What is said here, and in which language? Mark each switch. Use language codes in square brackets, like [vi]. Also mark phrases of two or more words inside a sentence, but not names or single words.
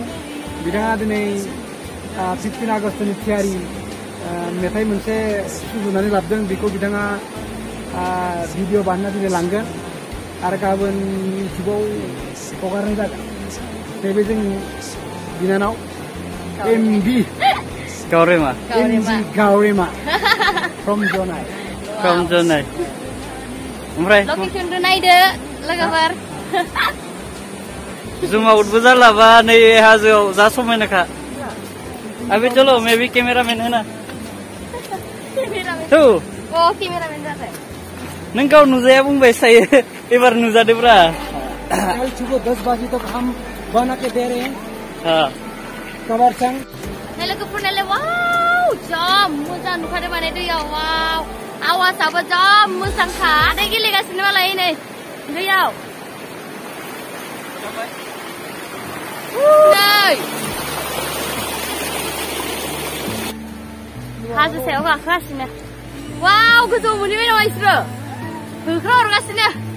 [brx] बिथाङा दिनै 15 आगस्तनि थियारि मेथाइ मोनसे सुजुनानै लाबोदों बेखौ बिथाङा भिडिअ बानायना दिनै लांगोन आरो गाबोन इउटिउबाव हगारनाय जागोन बे जोंनि बिनानाव एमबि गावरेमा from Jonai ओमफ्राय लकेसनखौ नायदो लोगोफोर जुम आउटबो जालाबा नै हाजोआव जा समायनाखा [hi] अबे चलो मैं भी कैमरामैन है ना तो [brx] कैमरामैन जाबाय नों गाव नुजाया बुंबाय सायो एबार नुजादोब्रा [hi] कल सुबह 10 बजे तक हम बना के दे रहे हैं हां कवर संग [brx] नै लोगोफोर नायलाय वाव जा मोजां नुखादों माने दैयाव वाव आवाजाबो जा मोजांखा आदै गेलेगासिनो मालाय नै दैयाव नै हाजो सायाव गाखोगासिनो वाव गोजौ मोनहैबाय नामा इसोरो होख्रा हरगासिनो